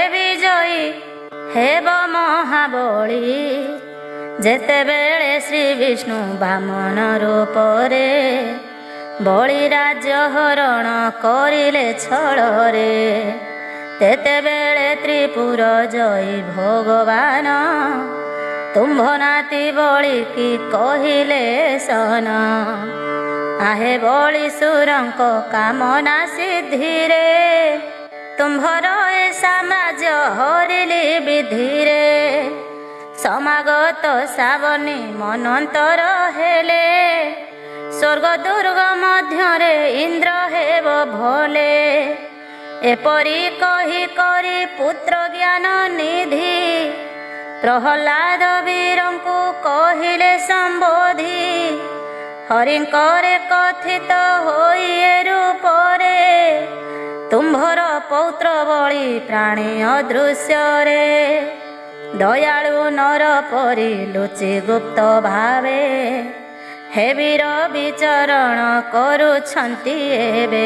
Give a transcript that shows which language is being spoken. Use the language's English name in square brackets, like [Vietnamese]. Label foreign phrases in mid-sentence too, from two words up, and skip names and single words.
[Odia] ବିଜୟୀ ହେବ ମହାବଳୀ ଯେତେବେଳେ ଶ୍ରୀ ବିଷ୍ଣୁ ବାମନ ରୂପରେ ବଳି ରାଜ୍ୟ ହରଣ କରିଲେ ଛଳରେ ତେତେବେଳେ ତ୍ରିପୁର ଜୟୀ ଭଗବାନ ତୁମ୍ଭ ନାତି ବଳି କି କହିଲେ ସନ ଆହେ ବଳି ସୁରଙ୍କ କାମନା ସିଦ୍ଧି ରେ ତୁମ୍ଭର ଏ ସାମ୍ରାଜ୍ୟ ହରିଲି ବିଧିରେ ସମାଗତ ସାବନୀ ମନନ୍ତର ହେଲେ ସ୍ୱର୍ଗ ଦୁର୍ଗ ମଧ୍ୟରେ ଇନ୍ଦ୍ର ହେବ ଭଲେ। ଏପରି କହି କରି ପୁତ୍ର ଜ୍ଞାନ ନିଧି ପ୍ରହ୍ଲାଦ ବୀରଙ୍କୁ କହିଲେ ସମ୍ବୋଧି ହରିଙ୍କରେ କଥିତ ହୋଇ ଏ ରୂପରେ ତୁମ୍ଭର ପୌତ୍ର ବଳି ପ୍ରାଣୀ ଅଦୃଶ୍ୟରେ ଦୟାଳୁ ନର ପରି ଲୁଚି ଗୁପ୍ତ ଭାବେ ହେ ବୀର ବିଚରଣ କରୁଛନ୍ତି ଏବେ।